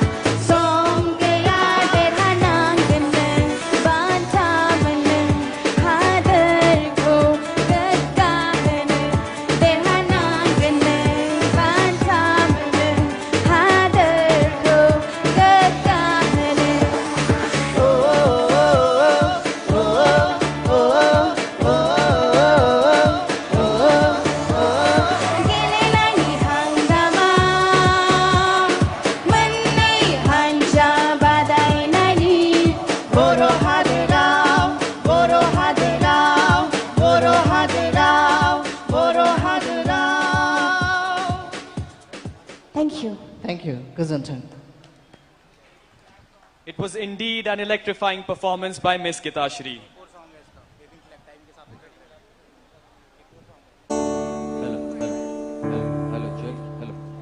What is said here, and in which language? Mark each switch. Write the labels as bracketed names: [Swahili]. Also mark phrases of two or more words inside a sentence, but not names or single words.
[Bodo] देरहानांगोन नों बान्था मोननो हादोरखौ गोग्गाहोनो देरहानांगोन नों बान्था मोननो हादोरखौ गोग्गाहोनो गेलेनायनि हांगामा मोननै हानजा बादायनायनि बर' हादोराव बर' हादोराव बर' हादोराव बर' हादोराव [English] Thank you. Thank you. Goodbye. It was indeed an electrifying performance by Miss Gitashri. Hello, check. Hello.